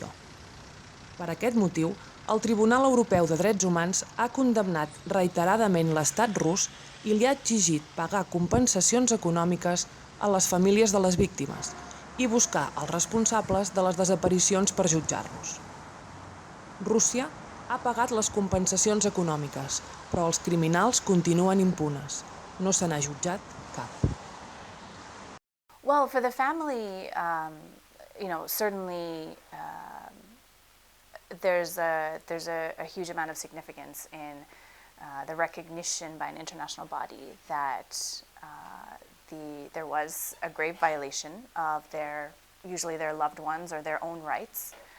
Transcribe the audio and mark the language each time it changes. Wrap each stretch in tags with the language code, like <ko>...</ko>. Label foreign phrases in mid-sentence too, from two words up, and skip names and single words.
<ca>Per aquest motiu, el Tribunal Europeu de Drets Humans ha condemnat reiteradament l'estat rus i li ha exigit pagar compensacions econòmiques a les famílies de les víctimes i buscar els responsables de les desaparicions per jutjar-los. Rússia ha pagat les compensacions econòmiques, però els criminals continuen impunes. No se n'ha jutjat cap.</ca> <en>Well, for the family, certainly there's a huge amount of significance in the recognition by an international body that there was a grave violation of usually their loved ones or their own rights,</en>